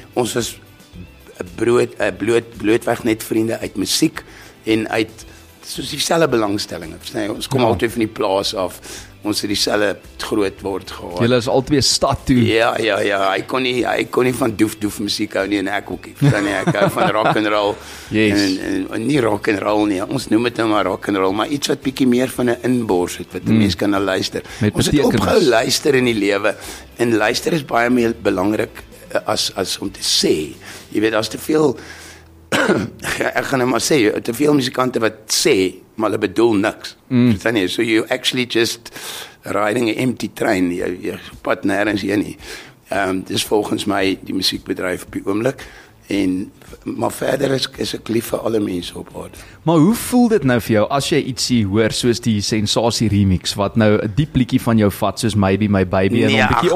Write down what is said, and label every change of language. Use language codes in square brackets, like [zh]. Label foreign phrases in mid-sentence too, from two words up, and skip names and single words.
[af] Ons was blootweg net vriende uit musiek en uit soos dieselfde belangstellinge. Verstaan jy, ons kom altyd van die plaas af. Ons het dieselfde groot word gehad. Julle is albei stad toe. Ja, hy kon nie van doef musiek hou nie en ek ook nie. Verstaan jy, ek hou van [en] rock and roll. [af] Yes. En nie [en] rock and roll [af] nie. Ons noem dit nou maar [en] rock and roll, [af] maar iets wat bietjie meer van 'n inbors het wat 'n mens kan na luister. Ons het opgehou luister in die lewe en luister is baie meer belangrik as om te sê. Jy weet, as te veel ek gaan net maar sê, te veel musikante wat sê, maar hulle bedoel niks. Verstaan jy? [en] So you actually just riding an empty train. [af] Jy pad nêrens heen nie. Dis volgens my die musiekbedryf op die oomblik. Maar verder is ek lief vir alle mense op aarde. Maar hoe voel dit nou vir jou as jy ietsie hoor soos die Sensasie remix wat nou 'n diep liedjie van jou vat soos Maybe My Baby en 'n bietjie opsoos?